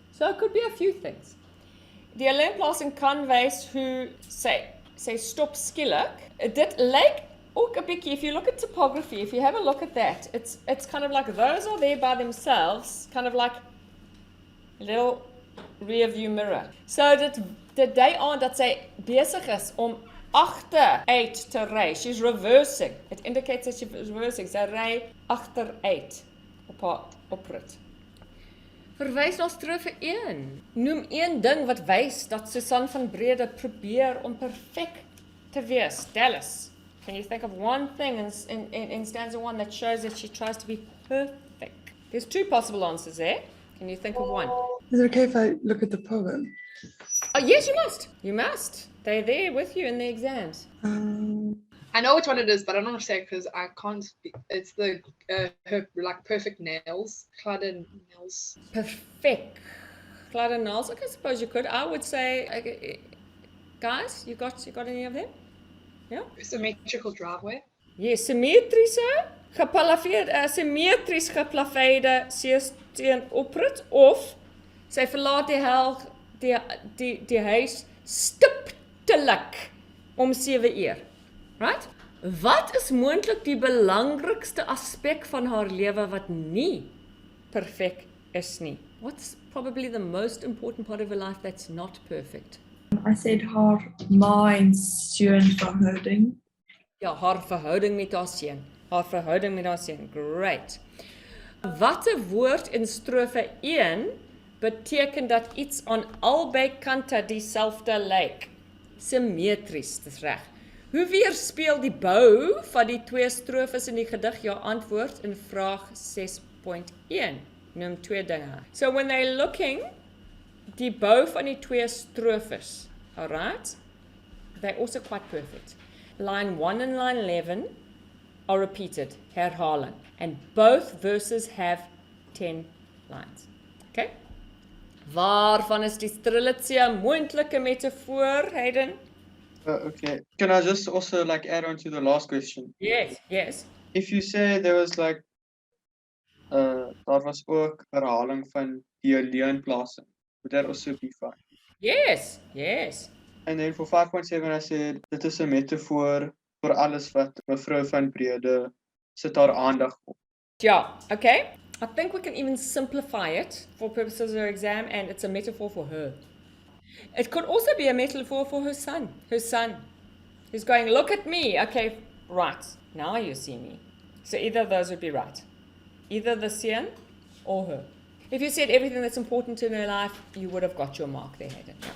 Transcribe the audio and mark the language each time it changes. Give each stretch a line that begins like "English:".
English: So it could be a few things.
Afrikaans: Die leenplasing kan wys hoe sy stop skielik. Dit lyk ook 'n bietjie,
English: if you look at typography, if you have a look at that, it's kind of like those are there by themselves, kind of like a little rear view mirror.
Afrikaans: So dit dui aan dat sy besig is om agteruit te ry.
English: She's reversing. It indicates that she's reversing.
Afrikaans: Sy ry agteruit op haar oprit. Verwys na strofe 1. Noem een ding wat wys dat Susan van Breda probeer om perfek te wees.
English: Dallas, can you think of one thing in stanza 1 that shows that she tries to be perfect? There's two possible answers there. Can you think of one? Is it okay if I look at the poem? Oh, yes, you must. You must. They're there with you in the exams. I know which one it is, but I don't want to say it because I can't speak. It's the her like perfect nails,
Afrikaans: gladde
English: nails. Perfect.
Afrikaans: Gladde
English: nails. Okay, I suppose you could. I would say, guys, you got any of them? Yeah. Symmetrical driveway.
Afrikaans: Yes, symmetries geplaveide seesteen oprit of sy verlaat die huis stiptelik om 7 uur. Right? Wat is moontlik die belangrikste aspek van haar lewe wat nie perfek is nie? What's probably the most important part of her life that's not perfect?
English: I said
Afrikaans: haar verhouding. Ja, haar verhouding met haar seun. Haar verhouding met haar seun. Great. Watter woord in strofe 1 beteken dat iets aan albei kante dieselfde lyk? Symmetries, dis reg. Hoe weerspieël die bou van die twee strofes in die gedig jou antwoord in vraag 6.1? Noem twee dinge.
English: So when they're looking,
Afrikaans: die bou van die twee strofes,
English: alright? They're also quite perfect. Line 1 and line 11 are repeated, herhaling. And both verses have 10 lines.
Afrikaans: Okay? Waarvan is die Strelitzia moontlike metafoor, Hayden?
English: Okay. Can I just also like add on to the last question? Yes, yes. If you say there was like
Afrikaans: daar was ook herhaling van die leenplasing,
English: would that also be fine? Yes, yes. And then for 5.7 I said
Afrikaans: dit is 'n metafoor vir alles wat mevrou van Brede sit haar aandag op.
English: Yeah, okay. I think we can even simplify it for purposes of our exam, and it's a metaphor for her. It could also be a metaphor for her son. Her son who's going, look at me. Okay, right. Now you see me. So either of those would be right. Either the seun or her. If you said everything that's important in her life, you would have got your mark there, Hayden.